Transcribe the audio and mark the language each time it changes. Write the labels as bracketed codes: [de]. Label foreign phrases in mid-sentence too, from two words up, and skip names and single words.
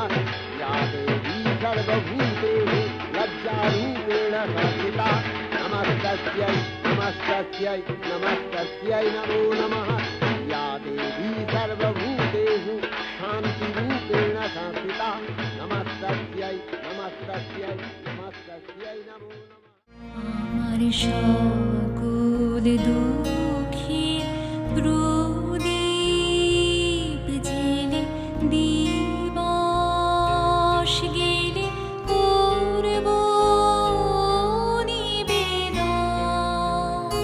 [sa] या देवी सर्वभूतेषु लज्जारूपेण संस्थिता। नमस्तस्यै नमस्तस्यै नमस्तस्यै नमो नमः। या देवी सर्वभूतेषु शान्तिरूपेण संस्थिता। नमस्तस्यै नमस्तस्यै नमस्तस्यै नमो नमः। [bn] আমার সকল দুঃখে প্রদীপ জেলে দিবস গেলে করব নিবেদন।